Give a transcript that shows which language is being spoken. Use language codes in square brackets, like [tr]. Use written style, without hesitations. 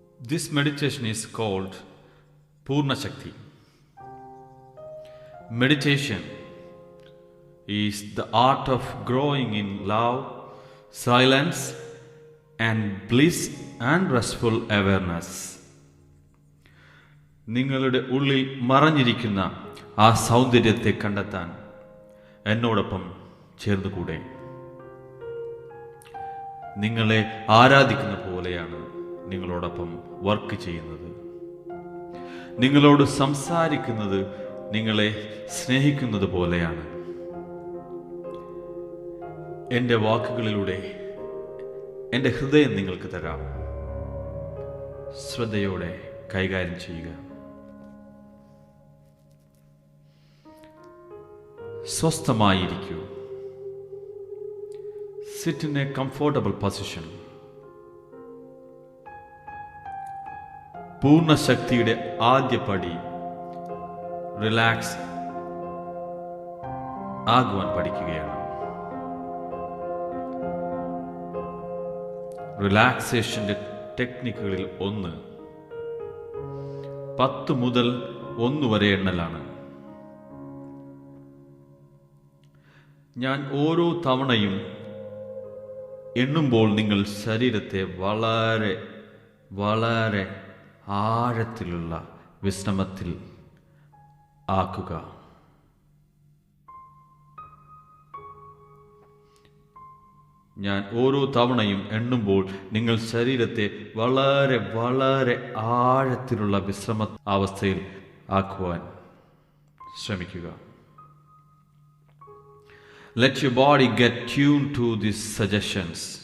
[en] This meditation is called Purna Shakti. Meditation is the art of growing in love, silence, and bliss and restful awareness. [ml] നിങ്ങളുടെ ഉള്ളിൽ മറഞ്ഞിരിക്കുന്ന ആ സൗന്ദര്യത്തെ കണ്ടെത്താൻ എന്നോടൊപ്പം ചേർന്നുകൂടെ? നിങ്ങളെ ആരാധിക്കുന്ന പോലെയാണ് നിങ്ങളോടൊപ്പം വർക്ക് ചെയ്യുന്നത്. നിങ്ങളോട് സംസാരിക്കുന്നത് നിങ്ങളെ സ്നേഹിക്കുന്നത് പോലെയാണ്. എൻ്റെ വാക്കുകളിലൂടെ എൻ്റെ ഹൃദയം നിങ്ങൾക്ക് തരാം. ശ്രദ്ധയോടെ കൈകാര്യം ചെയ്യുക. സ്വസ്ഥമായിരിക്കൂ. [en] Sit in a comfortable position. [ml] പൂർണ്ണ ശക്തിയുടെ ആദ്യ പടി റിലാക്സ് ആകുവാൻ പഠിക്കുകയാണ്. റിലാക്സേഷന്റെ ടെക്നിക്കുകളിൽ ഒന്ന് 10 മുതൽ 1 വരെ എണ്ണലാണ്. ഞാൻ ഓരോ തവണയും എണ്ണുമ്പോൾ നിങ്ങൾ ശരീരത്തെ വളരെ വളരെ ആഴത്തിലുള്ള വിശ്രമത്തിൽ ആക്കുക. ഞാൻ ഓരോ തവണയും എണ്ണുമ്പോൾ നിങ്ങൾ ശരീരത്തെ വളരെ വളരെ ആഴത്തിലുള്ള വിശ്രമ അവസ്ഥയിൽ ആക്കുവാൻ ശ്രമിക്കുക. [en] Let your body get tuned to these suggestions.